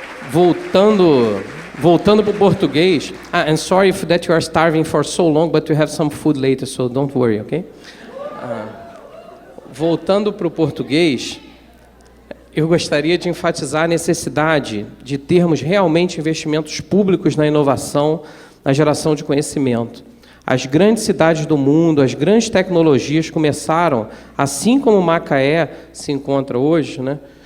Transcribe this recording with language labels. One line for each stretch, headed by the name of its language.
Portuguese: Voltando para o português.
English: And sorry that you are starving for so long, but you have some food later, so don't worry, okay?
Portuguese: Voltando para o português, eu gostaria de enfatizar a necessidade de termos realmente investimentos públicos na inovação, na geração de conhecimento. As grandes cidades do mundo, as grandes tecnologias começaram, assim como Macaé se encontra hoje, né?